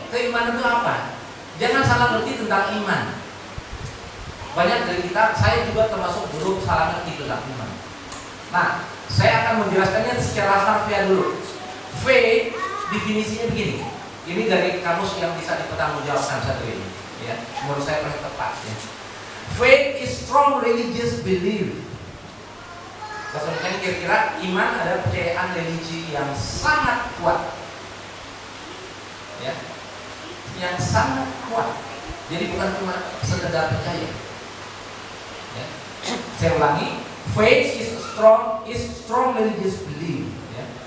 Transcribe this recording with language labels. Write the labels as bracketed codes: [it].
[id] Keimanan itu apa? Jangan salah ngerti tentang iman. Banyak dari kita, saya juga termasuk dulu salah ngerti tentang iman. Nah, saya akan menjelaskannya secara harfiah dulu. Faith definisinya begini. Ini dari kamus yang bisa dipertanggungjawabkan satu ini. Ya, menurut saya paling tepat. Ya. [en] Faith is strong religious belief. [id] Maksudnya kira-kira iman adalah kepercayaan religi yang sangat kuat, ya, yang sangat kuat. Jadi bukan cuma sekedar percaya. Ya. Saya ulangi, [en] faith is strong religious belief. [id] Ya.